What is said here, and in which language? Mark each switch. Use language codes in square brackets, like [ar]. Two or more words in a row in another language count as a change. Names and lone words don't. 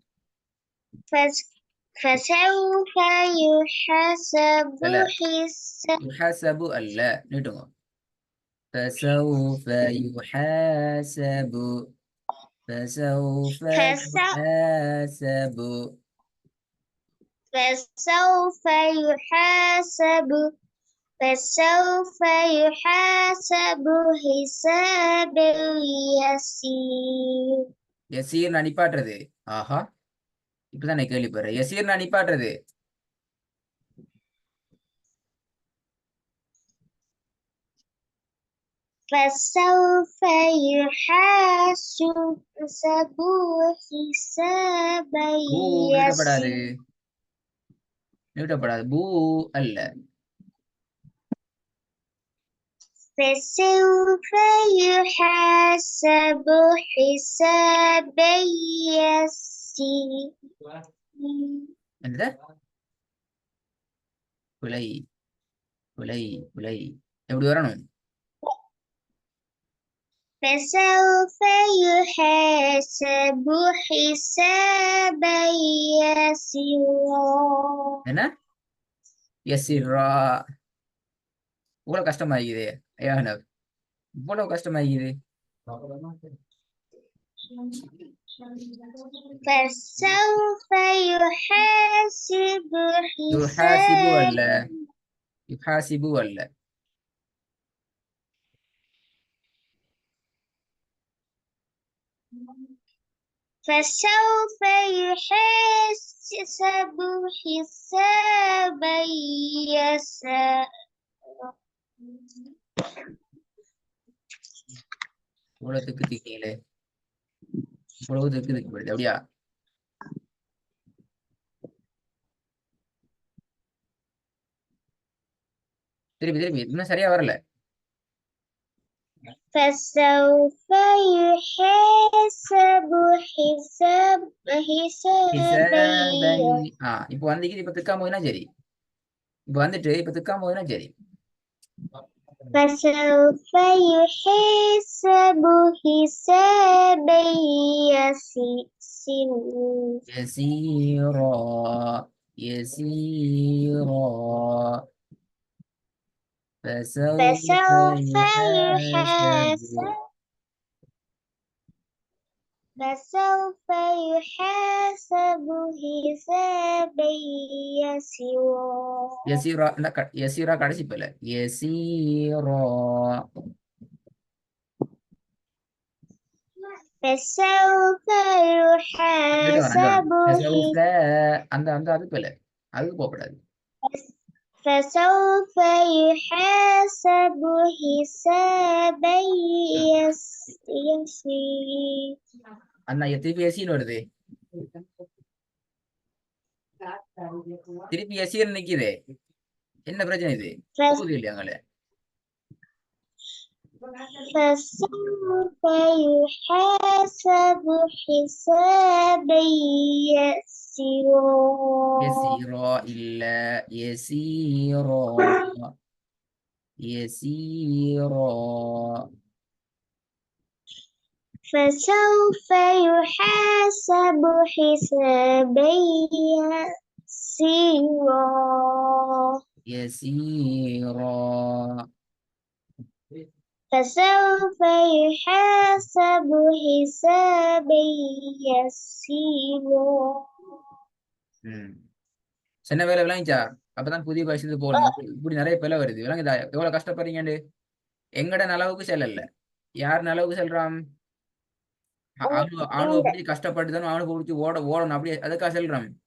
[ar] فسوف يحاسب [ta] அல்ல நீட்டுங்க [ar] فسوف يحاسب فسوف يحاسب حسابا يسير [ta] யசீர் நான் நிப்பாட்டுறது ஆஹா இப்பதான் நான் கேள்விப்படுறேன் யசீர் நான் நிப்பாட்டுறது [ar] فسوف يحاسب حسابا [ta] நீட்டப்படாது பூ அல்ல [ar] فسوف يحاسب حسابا يسير [ta] என்ன பிழை எப்படி வரணும் [ar] فسوف يحاسب حسابا يسيرا [ta] என்ன யசிரா இவ்வளவு கஷ்டமாகிது இவ்வளவு கஷ்டமாகிது [ar] فسوف يحاسب يحاسب ولا فسوف يحاسب حسابا يسيرا [ta] இவ்வளவு திக்கீங்களே இவ்வளவு திக்கு போயிடுது அப்படியா திருப்பி இன்னும் சரியா வரல [ar] فسوف يحاسب حسابا [ta] இப்போ வந்திக்குது இப்ப திக்காம போயினா சரி இப்ப வந்துட்டு இப்ப திக்காம போயினா சரி [ar] فسوف يحاسب حسابا يسيرا يسيرا فسوف فسوف يحاسب يحاسب فسوف يحاسب حسابا يسيرا يسيرا يسيرا [ta] கடைசி பல [ar] يسيرا فسوف يحاسب [ta] فسوف அந்த அந்த அது பல அதுக்கு போகக்கூடாது [ar] فسوف يحاسب حسابا يسيرا [ta] அண்ணா திருப்பி எசின்னு வருது திருப்பி எசின்னு நிக்குது என்ன பிரச்சனை இது போகுது இல்லையாங்களே [ar] فسوف يحاسب حسابا يسيرا يسيرا இல்ல يسيرا يسيرا فسوف يحاسب حسابا يسيرا يسيرا فسوف يحاسب حسابا يسيرا [ta] சின்ன வேலை விளங்கிச்சா அப்பதான் புதிய பரிசு போடணும் இப்படி நிறைய பிள்ளை வருது விளங்குதா எவ்வளவு கஷ்டப்படுறீங்கன்னு எங்கட நலவுக்கு செல்லல யார் நலவுக்கு செல்றான் அவனு பிடிச்சி கஷ்டப்பட்டுதானே அவனுக்கு பிடிச்சி ஓடணும் அப்படியே அதுக்காக செல்றான்